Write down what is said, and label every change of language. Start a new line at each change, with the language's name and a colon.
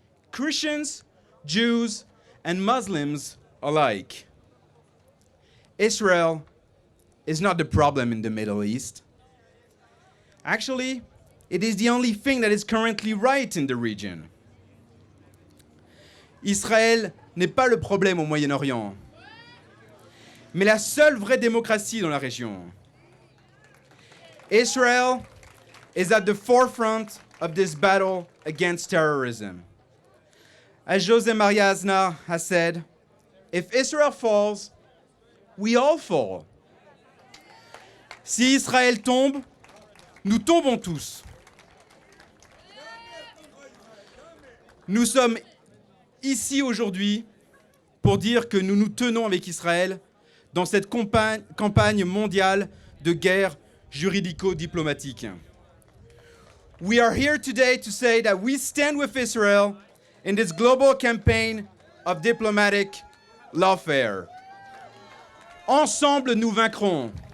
English: Christians, Jews, and Muslims alike. Israel is not the problem in the Middle East. Actually, it is the only thing that is currently right in the region.
French: Israël n'est pas le problème au Moyen-Orient, mais la seule vraie démocratie dans la région.
English: Israel is at the forefront of this battle against terrorism. As José Maria Aznar has said, if Israel falls, we all fall.
French: Si Israël tombe, nous tombons tous. Nous sommes ici aujourd'hui pour dire que nous nous tenons avec Israël dans cette campagne mondiale de guerre juridico-diplomatique.
English: We are here today to say that we stand with Israel in this global campaign of diplomatic lawfare.
French: Ensemble, nous vaincrons.